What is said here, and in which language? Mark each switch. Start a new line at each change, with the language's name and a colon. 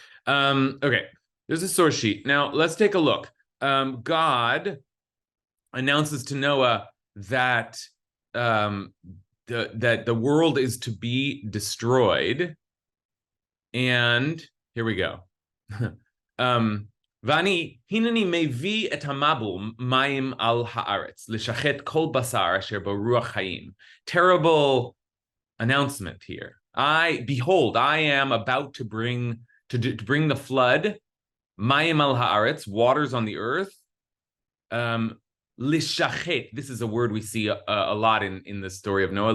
English: Okay, there's a source sheet. Now let's take a look. God announces to Noah that that the world is to be destroyed, and here we go.
Hebrew: ואני, הנני מביא את המבול מים על הארץ, לשחט כל בשר אשר ברוח חיים.
English: Terrible announcement here. Behold, I am about to bring the flood,
Hebrew: mayim al haaretz,
English: waters on the earth. Lishachet, this is a word we see a lot in the story of Noah.